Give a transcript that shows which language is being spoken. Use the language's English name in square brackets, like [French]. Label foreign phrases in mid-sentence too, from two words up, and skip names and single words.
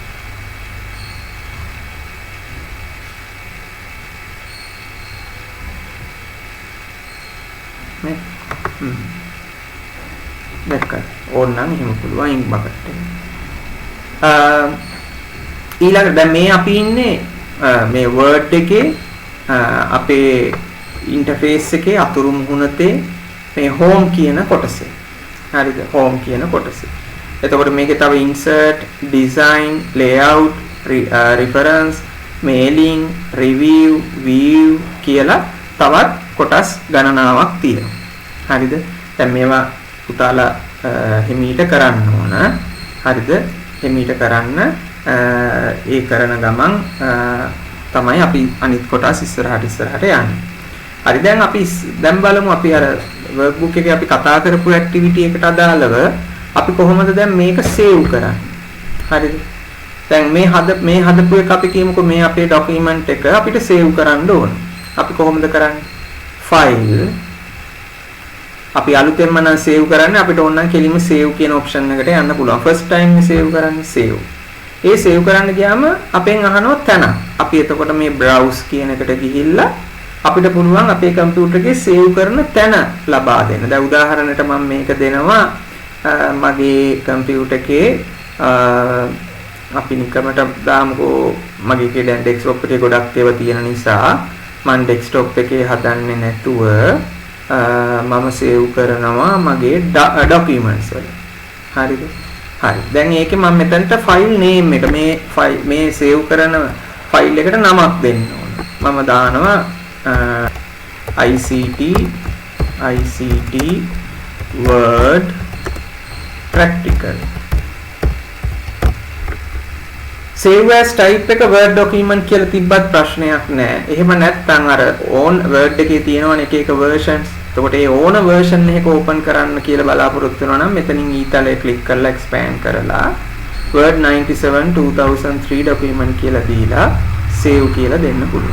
[Sinhala] මේ දැක්කද ඕනනම් එහෙම පුළුවන් ඉන්ක් බකට් එක ඊළඟට දැන් මේ අපි ඉන්නේ මේ Word එකේ අපේ ඉන්ටර්ෆේස් එකේ අතුරු මුහුණතේ මේ home කියන කොටසේ හරිද home කියන කොටසේ එතකොට මේකේ තව [English] insert design layout reference mailing review view [Sinhala] කියලා තවත් කොටස් ගණනාවක් තියෙනවා හරිද දැන් මේවා පුතාලා හිමීට කරන්න ඕන හරිද හිමීට කරන්න ඒ කරන ගමන් තමයි අපි අනිත් කොටස් ඉස්සරහට යන්නේ හරි දැන් බලමු අපි අර workbook එකේ අපි කතා කරපු activity එකට අදාළව අපි කොහොමද දැන් මේක save කරන්නේ හරිද දැන් මේ හදපු එක අපි කියමුකෝ මේ අපේ document එක අපිට save කරන්න ඕන අපි කොහොමද කරන්නේ file අපි අලුතෙන්ම නම් save කරන්නේ අපිට ඕන නම් කෙලින්ම save කියන option එකට යන්න පුළුවන් [English] first time [Sinhala] save කරන්නේ save ඒ save කරන්න ගියාම අපෙන් අහනවා තැන අපි එතකොට මේ browse කියන එකට ගිහිල්ලා අපිට පුළුවන් අපේ කම්පියුටර් එකේ save කරන තැන ලබා දෙන්න. දැන් උදාහරණයට මම මේක දෙනවා මගේ කම්පියුටර් එකේ අපි නිකමට දාමුකෝ මගේ එකේ දැන් desktop එකේ ගොඩක් ඒවා තියෙන නිසා මම desktop එකේ හදන්නේ නැතුව මම save කරනවා මගේ documents වල. හරිද? හරි. දැන් ඒකේ මම මෙතනට [English] file name [Sinhala] එක මේ save කරන file එකට නමක් දෙන්න ඕන. මම දානවා ICT Word Practical [English] save as type [Sinhala] එක [English] Word document [Sinhala] කියලා තිබ්බත් ප්‍රශ්නයක් නැහැ. එහෙම නැත්නම් අර own Word එකේ තියෙනවනේ එක versions. එතකොට ඒ ඕන version එක open කරන්න කියලා බලාපොරොත්තු වෙනවා නම් මෙතනින් ඊතලයේ click කරලා expand කරලා Word 97 2003 document කියලා දීලා save කියලා දෙන්න පුළුවන්.